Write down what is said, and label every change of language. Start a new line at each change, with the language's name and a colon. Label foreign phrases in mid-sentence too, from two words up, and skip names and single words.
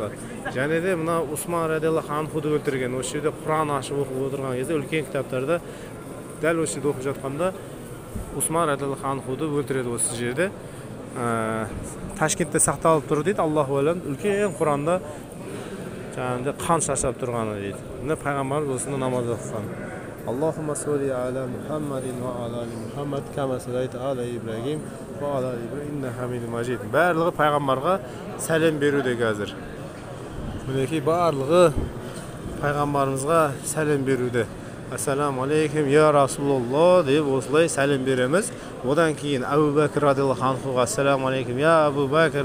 Kazakh: Және де мына Усман
Arabic: رضي الله عنه
Kazakh: өлтірген. Осы жерде Құран ашып оқып отырған кезде үлкен кітаптарда дәл осы жерде оқып жатқанда Усман
Arabic: رضي الله عنه
Kazakh: өлтіреді осы жерде. Ташкентте сақталып тұр дейді,
Arabic: الله أعلم,
Kazakh: үлкен Құранда жаңағыдай қан шашап тұрғаны дейді. Міне пайғамбарымыз осыны намаз оқыған.
Arabic: اللهم صل على محمد وعلى محمد كما صليت على إبراهيم وعلى إبراهيم إنك حميد مجيد.
Kazakh: Барлығы пайғамбарға сәлем беруде қазір. Мінекей барлығы пайғамбарымызға сәлем беруде.
Arabic: السلام عليكم يا رسول الله
Kazakh: деп осылай сәлем береміз. Одан кейін Абу Бәкір
Arabic: رضي الله عنه السلام عليكم يا أبا بكر.